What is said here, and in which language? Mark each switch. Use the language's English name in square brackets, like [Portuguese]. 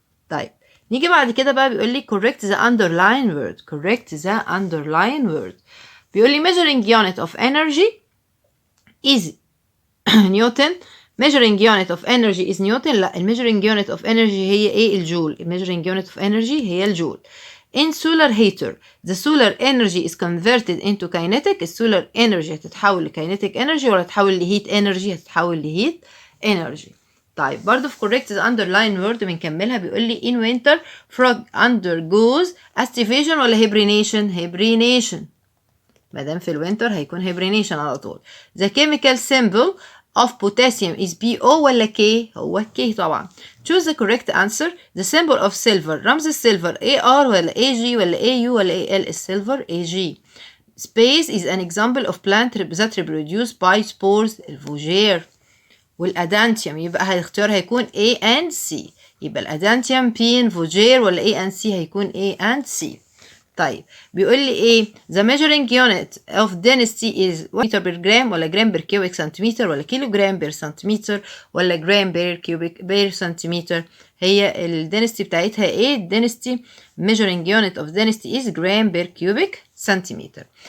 [Arabic] طيب نيجي بعد كده بقى بيقول لي [English] correct the underline word correct the underline word بيقول لي measuring unit of energy is newton measuring unit of energy is newton لا measuring unit of energy [Arabic] هي ايه الجول [English] measuring unit of energy [Arabic] هي الجول [English] in solar heater the solar energy is converted into kinetic السولار energy هتتحول لkinetic energy [Arabic] ولا هتتحول [English] لheat energy هتتحول لheat energy. [Arabic] طيب برضو في [English] correct the underline word [Arabic] بنكملها بيقول لي [English] in winter frog undergoes estivation [Arabic] ولا hibernation مادام في الوينتر هيكون hibernation على طول. [English] the chemical symbol of potassium is PO ولا K [Arabic] هو K طبعا. [English] choose the correct answer. the symbol of silver [Arabic] رمز السيلفر [English] AR ولا AG ولا AU ولا AL السيلفر AG. space is an example of plant that reproduce by spores الفوجير. [Arabic] والأدانتيوم يبقى الاختيار هيكون A and C يبقى الأدانتيوم بين فوجير ولا A and C هيكون A and C. طيب بيقول لي ايه [English] the measuring unit of density is meter per gram ولا gram per cubic centimeter ولا kilogram per centimeter ولا gram per cubic per centimeter [Arabic] هي ال density بتاعتها ايه [English] density measuring unit of density is gram per cubic centimeter.